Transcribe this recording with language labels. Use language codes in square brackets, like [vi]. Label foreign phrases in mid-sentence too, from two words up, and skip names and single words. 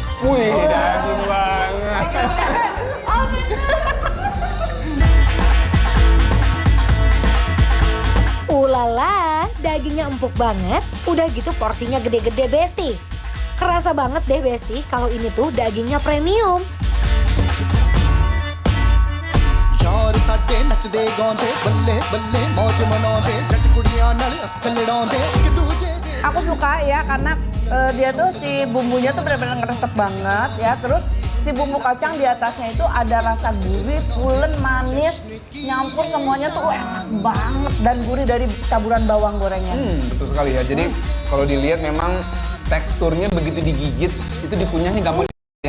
[id] Wih, daging banget. Ulala, dagingnya empuk banget, udah gitu porsinya gede-gede Besti. Kerasa banget deh Besti kalau ini tuh dagingnya premium. [pa] ਯਾਰ ਸਾਡੇ ਨੱਚਦੇ ਗਾਂਦੇ ਬੱਲੇ ਬੱਲੇ ਮੌਜ ਮਨਾਉਂਦੇ ਜੱਟ ਕੁੜੀਆਂ ਨਾਲ ਅੱਖ ਲੜਾਉਂਦੇ ਇੱਕ ਦੂਜੇ ਦੇ [id] Aku suka ya karena dia tuh si bumbunya tuh benar-benar ngeresep banget ya. Terus si bumbu kacang di atasnya itu ada rasa gurih, pulen, manis, nyampur semuanya tuh enak banget dan gurih dari taburan bawang gorengnya. Betul sekali ya. Jadi kalau dilihat memang teksturnya begitu digigit, itu dikunyahnya gampang ya.